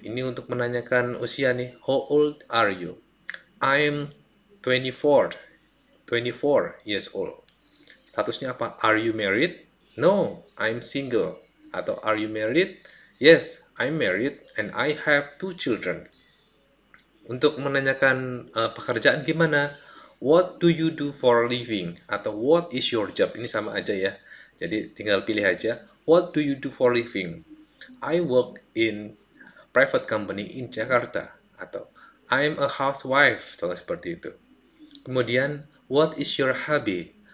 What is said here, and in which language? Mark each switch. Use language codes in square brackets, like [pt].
[id] Ini untuk menanyakan usia nih. [en] How old are you? I'm 24. 24 years old. [id] Statusnya apa? [en] Are you married? No, I'm single. Atau are you married? Yes, I'm married and I have two children. [id] Untuk menanyakan pekerjaan gimana? [en] What do you do for a living? Atau what is your job? [id] Ini sama aja ya. Jadi tinggal pilih aja. [en] What do you do for a living? I work in private company in Jakarta. Atau I'm a housewife. [id] Contoh seperti itu. Kemudian, [en] what is your hobby?